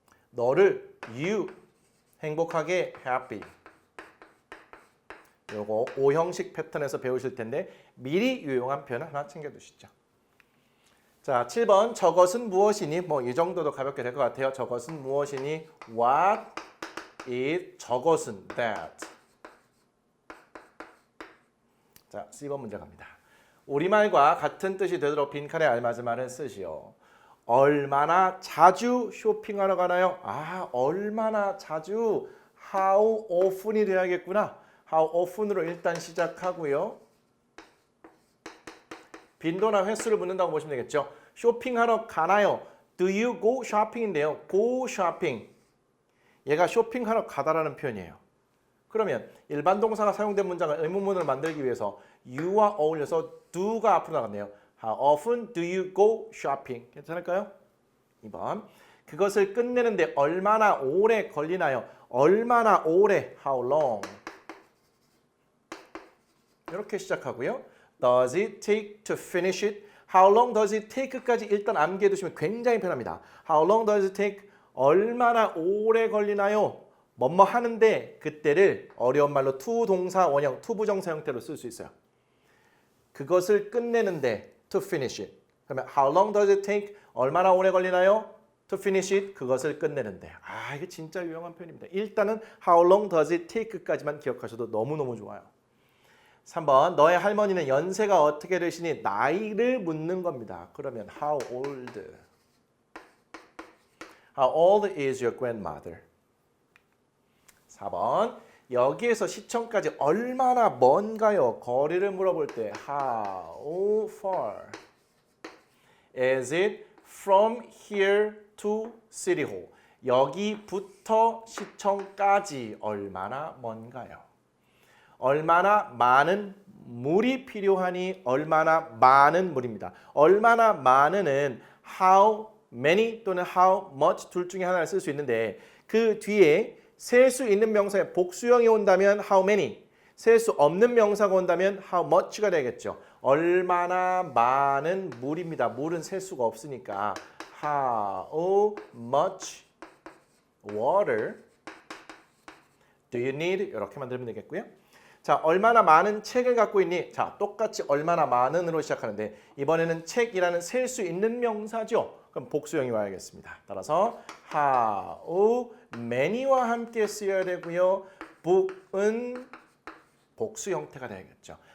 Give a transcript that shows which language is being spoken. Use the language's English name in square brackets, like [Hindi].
[Korean] 너를 you 행복하게 happy 요거 5형식 패턴에서 배우실 텐데 미리 유용한 표현 하나 챙겨두시죠. 자, 7번 저것은 무엇이니? 뭐 이 정도도 가볍게 될 것 같아요. 저것은 무엇이니? [English] What is [Korean] 저것은 [English] that. [Korean] 자, C번 문제 갑니다. 우리말과 같은 뜻이 되도록 빈칸에 알맞은 말을 쓰시오. 얼마나 자주 쇼핑하러 가나요? 얼마나 자주 how often이 돼야겠구나. how often으로 일단 시작하고요. 빈도나 횟수를 묻는다고 보시면 되겠죠. 쇼핑하러 가나요? [English] Do you go shopping인데요. go shopping. [Korean] 얘가 쇼핑하러 가다라는 표현이에요. 그러면 일반 동사가 사용된 문장을 의문문으로 만들기 위해서 you와 어울려서 do가 앞으로 나갔네요. [English] How often do you go shopping? [Korean] 괜찮을까요? 2번. 그것을 끝내는데 얼마나 오래 걸리나요? 얼마나 오래? [English] How long? [Korean] 이렇게 시작하고요. [English] Does it take to finish it? How long does it take [Korean] 까지 일단 암기해 두시면 굉장히 편합니다. [English] How long does it take? [Korean] 얼마나 오래 걸리나요? 뭐뭐 하는데 그때를 어려운 말로 to 동사 원형, to 부정사 형태로 쓸 수 있어요. 그것을 끝내는데 [English] to finish it. 그러면 how long does it take? [Korean] 얼마나 오래 걸리나요? [English] to finish it. [Korean] 그것을 끝내는데. 이게 진짜 유용한 표현입니다. 일단은 how long does it take까지만 기억하셔도 너무너무 좋아요. 3번 너의 할머니는 연세가 어떻게 되시니? 나이를 묻는 겁니다. 그러면 how old? [English] How old is your grandmother? [Korean] 4번 여기에서 시청까지 얼마나 먼가요? 거리를 물어볼 때 [English] how far is it from here to City Hall? [Korean] 여기부터 시청까지 얼마나 먼가요? 얼마나 많은 물이 필요하니 얼마나 많은 물입니다. 얼마나 많은은 how many 또는 how much 둘 중에 하나를 쓸 수 있는데 그 뒤에 셀 수 있는 명사의 복수형이 온다면 how many, 셀 수 없는 명사가 온다면 how much가 되겠죠. 얼마나 많은 물입니다. 물은 셀 수가 없으니까 [English] how much water do you need? [Korean] 이렇게 만들면 되겠고요. 자, 얼마나 많은 책을 갖고 있니? 자, 똑같이 얼마나 많은으로 시작하는데 이번에는 책이라는 셀 수 있는 명사죠. 그럼 복수형이 와야겠습니다. 따라서 how many와 함께 쓰여야 되고요. book은 복수 형태가 되겠죠.